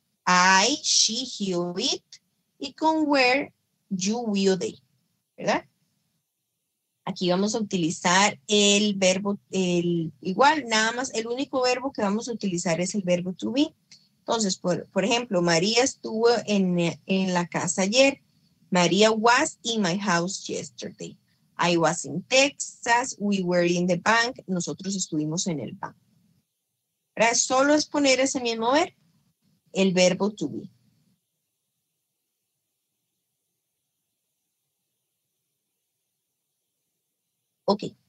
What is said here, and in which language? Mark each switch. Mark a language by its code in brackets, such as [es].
[es] I, she, he o it. Y con were, you, we o they. ¿Verdad? Aquí vamos a utilizar el verbo, igual, nada más, el único verbo que vamos a utilizar es el verbo to be. Entonces, por ejemplo, María estuvo en la casa ayer. [en] María was in my house yesterday. I was in Texas. We were in the bank. [es] Nosotros estuvimos en el banco. ¿Verdad? Solo es poner ese mismo verbo. el verbo to be. Ok.